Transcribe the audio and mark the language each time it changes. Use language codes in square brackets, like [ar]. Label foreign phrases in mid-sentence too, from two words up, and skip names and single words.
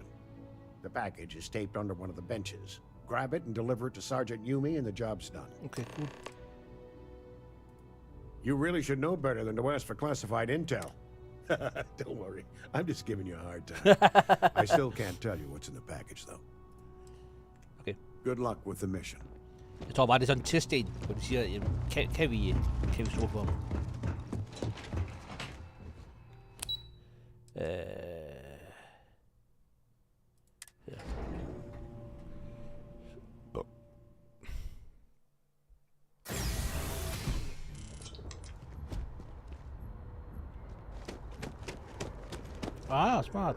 [en] The package is taped under one of the benches. Grab it and deliver it to Sergeant Yumi and the job's done. Okay, cool. You really should know better than to ask for classified intel. Don't worry, I'm just giving you a hard time. I still can't tell you what's in the package, though. Okay. Good luck with the mission. [da] Jeg tror bare, det er sådan en testdel, hvor de siger, jamen, kan vi stole på ham? Ja. Ah, smart.